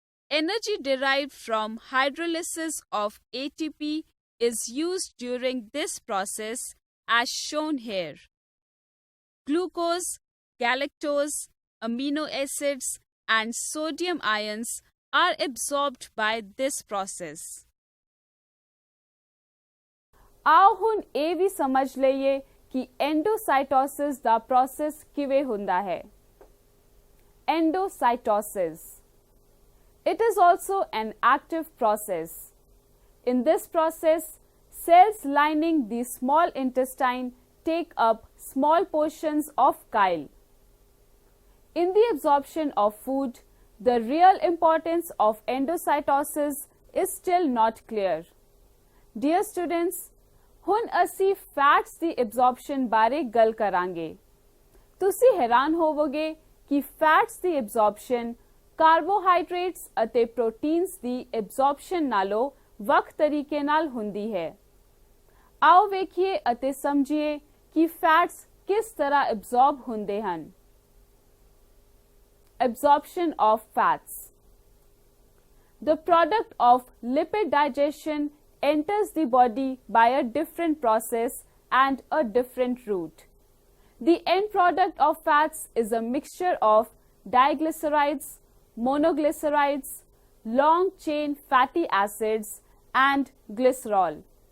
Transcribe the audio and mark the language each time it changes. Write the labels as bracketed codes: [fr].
[en] Energy derived from hydrolysis of ATP is used during this process as shown here. Glucose, galactose, amino acids, and sodium ions are absorbed by this process. [pa] आओ हुण ਇਹ ਵੀ ਸਮਝ ਲਈਏ ਕਿ ਐਂਡੋਸਾਈਟੋਸਿਸ ਦਾ process ਕਿਵੇਂ ਹੁੰਦਾ ਹੈ। [en] Endocytosis. It is also an active process. In this process, cells lining the small intestine take up small portions of chyle. In the absorption of food, the real importance of endocytosis is still not clear. Dear students, [pa] ਹੁਣ ਅਸੀਂ fats ਦੀ ਐਬਜ਼ੌਰਪਸ਼ਨ ਬਾਰੇ ਗੱਲ ਕਰਾਂਗੇ। ਤੁਸੀਂ ਹੈਰਾਨ ਹੋਵੋਗੇ ਕਿ fats ਦੀ ਐਬਜ਼ੌਰਪਸ਼ਨ carbohydrates ਅਤੇ ਪ੍ਰੋਟੀਨਸ ਦੀ ਐਬਜ਼ੌਰਪਸ਼ਨ ਨਾਲੋਂ ਵੱਖ ਤਰੀਕੇ ਨਾਲ ਹੁੰਦੀ ਹੈ। ਆਓ ਵੇਖੀਏ ਅਤੇ ਸਮਝੀਏ ਕਿ ਫੈਟਸ ਕਿਸ ਤਰ੍ਹਾਂ ਐਬਜ਼ੌਰਬ ਹੁੰਦੇ ਹਨ। [en] Absorption of fats. The product of lipid digestion enters the body by a different process and a different route. The end product of fats is a mixture of diglycerides, monoglycerides, long-chain fatty acids, and glycerol.